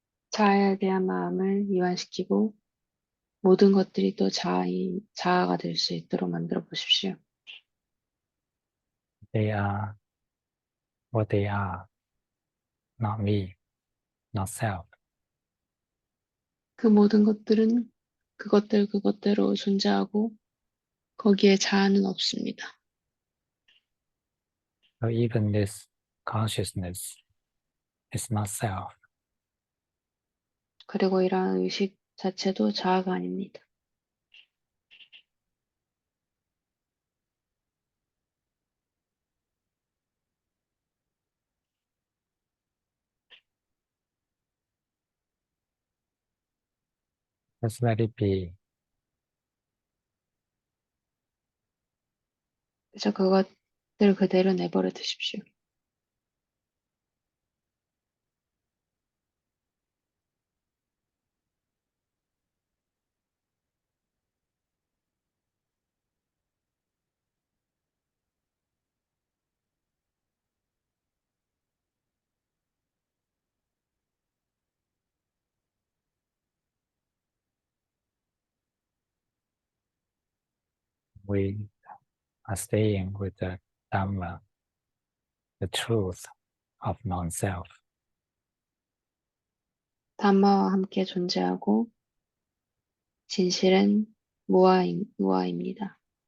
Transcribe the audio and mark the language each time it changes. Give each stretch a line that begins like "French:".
Korean: 자아에 대한 마음을 이완시키고 모든 것들이 또 자아가 될 수 있도록 만들어 보십시오.
English: They are what they are, not me, not self.
Korean: 그 모든 것들은 그것대로 존재하고 거기에 자아는 없습니다.
English: So even this consciousness is not self.
Korean: 그리고 이러한 의식 자체도 자아가 아닙니다.
English: Just let it be.
Korean: 그래서 그것들 그대로 내버려 두십시오.
English: We are staying with the Dhamma, the truth of non-self.
Korean: 담마와 함께 존재하고 진실은 무아입니다.